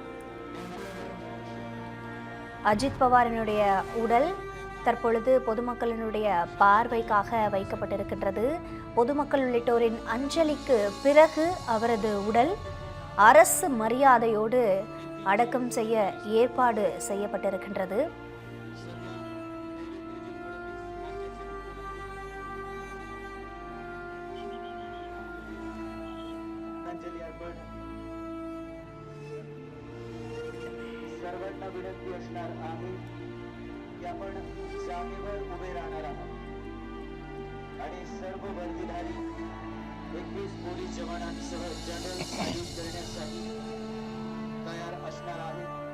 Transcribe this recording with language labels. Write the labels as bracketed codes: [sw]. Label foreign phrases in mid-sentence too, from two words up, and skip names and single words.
[ta] அஜித் பவாரினுடைய உடல் தற்பொழுது பொதுமக்களினுடைய பார்வைக்காக வைக்கப்பட்டிருக்கின்றது. பொதுமக்கள் உள்ளிட்டோரின் அஞ்சலிக்கு பிறகு அவரது உடல் அரசு மரியாதையோடு அடக்கம் செய்ய ஏற்பாடு செய்யப்பட்டிருக்கின்றது. [mr] सर्वांना विनंती असणार आहे की आपण जागेवर उभे राहणार आहोत आणि सर्व वर्दीधारी 21 पोलीस जवानांसह [en] general salute [mr] करण्यासाठी तयार असणार आहेत.